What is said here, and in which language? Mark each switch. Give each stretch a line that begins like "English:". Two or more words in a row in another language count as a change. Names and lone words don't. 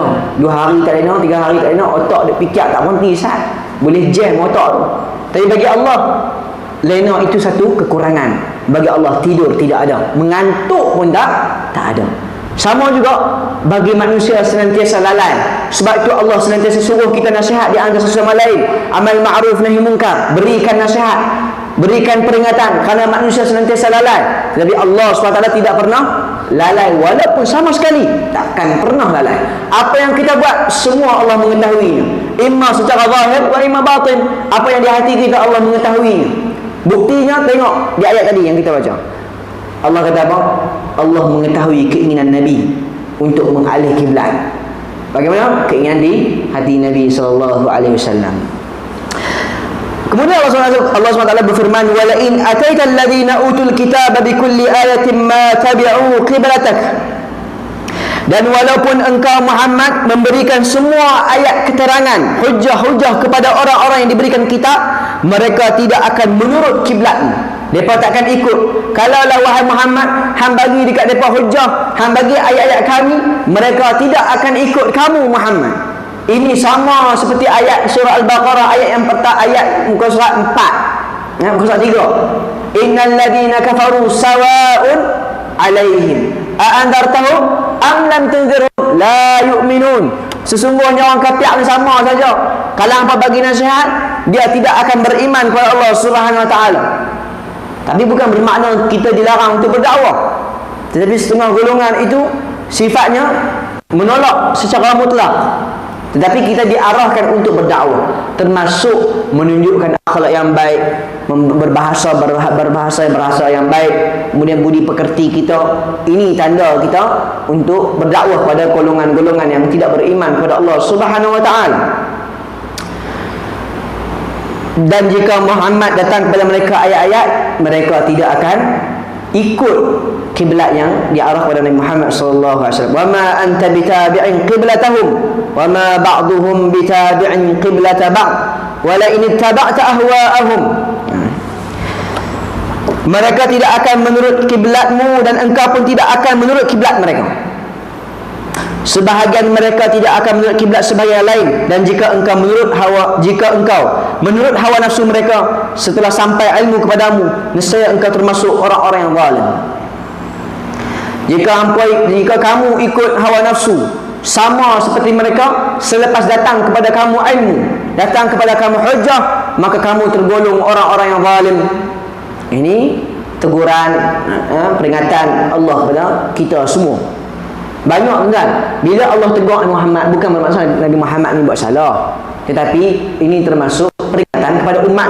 Malay: 2 hari tak lena, 3 hari tak lena, otak dia fikir tak berhenti sat. Boleh jam otak tu. Tapi bagi Allah, lena itu satu kekurangan. Bagi Allah tidur tidak ada, mengantuk pun tak ada. Sama juga bagi manusia senantiasa lalai. Sebab itu Allah senantiasa suruh kita nasihat di antara sesama lain.
Arabic: أمر معروف نهي منكر,
Malay: berikan nasihat, berikan peringatan, kerana manusia senantiasa lalai. Tapi Allah SWT tidak pernah lalai, walaupun sama sekali takkan pernah lalai. Apa yang kita buat semua Allah mengetahuinya, imma secara zahir
Arabic: وإما باطن.
Malay: Apa yang di hati kita Allah mengetahuinya. Buktinya tengok di ayat tadi yang kita baca. Allah kata apa? Allah mengetahui keinginan Nabi untuk mengalih kiblat. Bagaimana keinginan di hati Nabi SAW. Kemudian Allah SWT berfirman,
Arabic: ولئن أتيت الذين أوتوا الكتاب بكل آية ما تبعوا قبلتك.
Malay: Dan walaupun engkau Muhammad memberikan semua ayat keterangan, hujah-hujah kepada orang-orang yang diberikan kitab, mereka tidak akan menurut kiblatmu. Mereka takkan ikut. Kalaulah wahai Muhammad, hang bagi dekat mereka hujah, hang bagi ayat-ayat kami, mereka tidak akan ikut kamu Muhammad. Ini sama seperti ayat surah Al-Baqarah, ayat yang pertama, ayat muka surat 4, muka surat 3.
Arabic: إن الذين كفروا سواء عليهم أأنذرتهم أم لم تنذرهم لا يؤمنون.
Malay: Sesungguhnya orang kafir ni sama saja. Kalau hangpa bagi nasihat, dia tidak akan beriman kepada Allah
Arabic: سبحانه وتعالى.
Malay: Tapi bukan bermakna kita dilarang untuk berdakwah. Tetapi setengah golongan itu sifatnya menolak secara mutlak. Tetapi kita diarahkan untuk berdakwah, termasuk menunjukkan akhlak yang baik, berbahasa yang baik, kemudian budi pekerti kita. Ini tanda kita untuk berdakwah pada golongan-golongan yang tidak beriman kepada Allah
Arabic: سبحانه وتعالى.
Malay: Dan jika Muhammad datang kepada mereka ayat-ayat, mereka tidak akan ikut kiblat yang diarah kepada Nabi Muhammad
Arabic: صلى الله عليه وسلم. وما أنت بتابع قبلتهم وما بعضهم بتابع قبلة بعض ولئن اتبعت أهواءهم.
Malay: Mereka tidak akan menurut kiblatmu dan engkau pun tidak akan menurut kiblat mereka. Sebahagian mereka tidak akan menurut kiblat sebahagian lain, dan jika engkau menurut hawa nafsu mereka setelah sampai ilmu kepadamu, nescaya engkau termasuk orang-orang yang zalim. Jika kamu ikut hawa nafsu sama seperti mereka, selepas datang kepada kamu ilmu, datang kepada kamu hujah, maka kamu tergolong orang-orang yang zalim. Ini teguran, peringatan Allah kepada kita semua. Banyak kan, bila Allah tegur Nabi Muhammad, bukan bermaksud Nabi Muhammad ni buat salah, tetapi ini termasuk peringatan kepada umatnya.